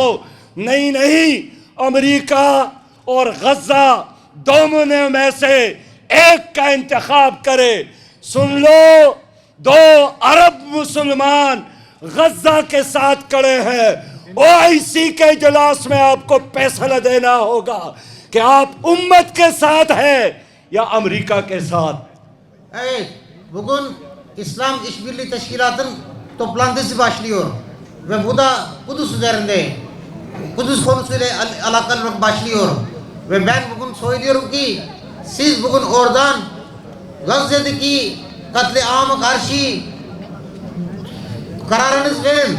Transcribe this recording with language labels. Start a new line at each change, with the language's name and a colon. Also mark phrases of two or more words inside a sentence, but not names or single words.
Urdu: نہیں نہیں، امریکہ اور غزہ دونوں میں سے ایک کا انتخاب کرے. سن لو، 2 ارب مسلمان غزہ کے ساتھ کھڑے ہیں. او آئی سی کے اجلاس میں آپ کو فیصلہ دینا ہوگا کہ آپ امت کے ساتھ ہیں یا امریکہ کے ساتھ.
Turkish: Evet, bugün İslam İşbirliği Teşkilatı'nın toplantısı başlıyor ve bu da Kudüs üzerinde, Kudüs konusuyla alakalı başlıyor ve ben bugün söylüyorum ki siz bugün oradan Gazze'deki katliama karşı kararınız verin.